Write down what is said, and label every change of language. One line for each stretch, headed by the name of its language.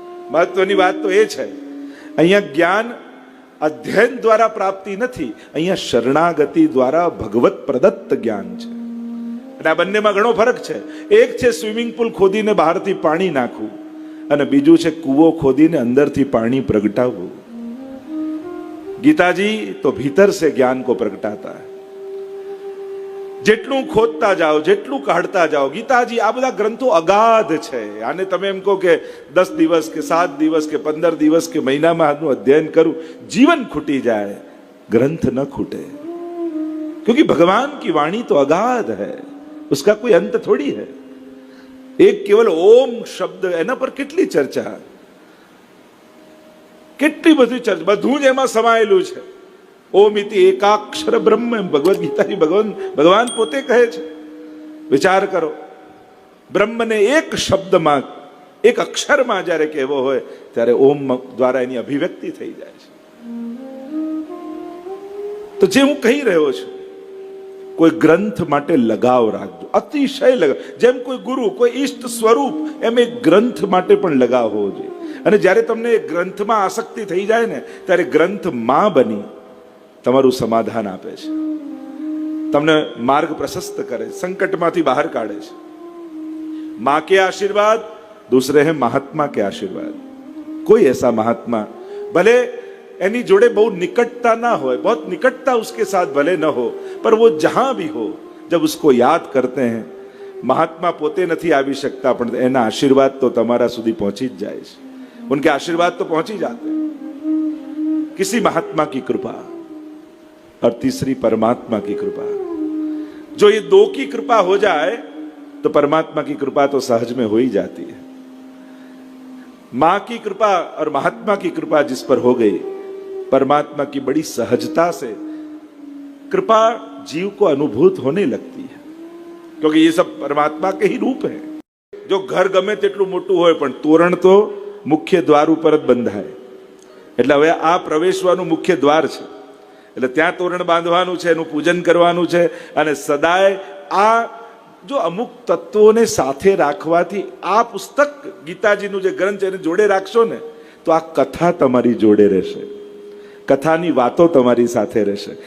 Gujarati: મહત્વની વાત તો એ છે, અહીંયા જ્ઞાન અધ્યયન દ્વારા પ્રાપ્તિ નથી, અહીંયા શરણાગતિ દ્વારા ભગવત પ્રદત્ત જ્ઞાન છે. અને આ બંનેમાં ઘણો ફરક છે. એક છે સ્વિમિંગ પુલ ખોદીને બહારથી પાણી નાખવું, અને બીજું છે કૂવો ખોદીને અંદરથી પાણી પ્રગટાવવું. ગીતાજી તો ભીતર
Hindi: से ज्ञान को प्रगटाता है.
Gujarati: જેટલું ખોદતા જાઓ, જેટલું કાઢતા જાઓ, ગીતાજી આ બધા ગ્રંથો અગાધ છે. આને તમે એમ કહો કે 10 દિવસ કે 7 દિવસ કે 15 દિવસ કે મહિનામાં આનું અધ્યયન કરું, जीवन ખૂટી જાય,
Hindi: ग्रंथ न खूटे. क्योंकि भगवान की वाणी तो अगाध है, उसका कोई अंत थोड़ी है. एक केवल ओम शब्द,
Gujarati: एना पर કેટલી ચર્ચા, કેટલી બધી ચર્ચા, બધું જ એમાં સમાયેલું છે. ઓમ ઇતિ એકાક્ષર બ્રહ્મ, ભગવદ ગીતાની ભગવાન પોતે કહે છે. વિચાર કરો, બ્રહ્મને એક શબ્દમાં, એક અક્ષરમાં જ્યારે કહેવો હોય ત્યારે ઓમ દ્વારા એની અભિવ્યક્તિ થઈ જાય છે. તો જે હું કહી રહ્યો છું, કોઈ ગ્રંથ માટે લગાવ રાખજો, અતિશય લગાવ. જેમ કોઈ ગુરુ, કોઈ ઈષ્ટ સ્વરૂપ, એમ એક ગ્રંથ માટે પણ લગાવ હોવો જોઈએ. અને જ્યારે તમને ગ્રંથમાં આસક્તિ થઈ જાય ને, ત્યારે ગ્રંથ માં બની તમારું સમાધાન આપે છે, તમને માર્ગ પ્રશસ્ત કરે, સંકટમાંથી બહાર કાઢે છે.
Hindi: माँ के आशीर्वाद, दूसरे हैं महात्मा के आशीर्वाद. कोई ऐसा महात्मा, भले एनी जोड़े बहुत निकटता ना हो, बहुत निकटता उसके साथ भले न हो, पर वो जहां भी हो, जब उसको याद करते हैं, महात्मा
Gujarati: पोते नहीं आवी सकता, पण एना आशीर्वाद तो तमारा सुधी पहुंची ज जाए.
Hindi: उनके आशीर्वाद तो पहुंची जाते हैं. किसी महात्मा की कृपा और तीसरी परमात्मा की कृपा. जो ये दो की कृपा हो जाए तो परमात्मा की कृपा तो सहज में हो ही जाती है. मां की कृपा और महात्मा की कृपा जिस पर हो गई, परमात्मा की बड़ी सहजता से कृपा जीव को अनुभूत होने लगती है, क्योंकि ये सब परमात्मा के ही रूप है.
Gujarati: जो घर गमे तेटલું મોટું હોય, પણ તોરણ તો મુખ્ય દ્વાર ઉપર જ બંધાય. એટલે હવે આ પ્રવેશવાનું મુખ્ય દ્વાર છે, એટલે ત્યાં તોરણ બાંધવાનું છે, એનું પૂજન કરવાનું છે. અને સદાય આ જો અમુક તત્વોને સાથે રાખવાથી, આ પુસ્તક ગીતાજીનું જે ગ્રંથ એને જોડે રાખશો ને, તો આ કથા તમારી જોડે રહેશે, કથાની વાતો તમારી સાથે રહેશે.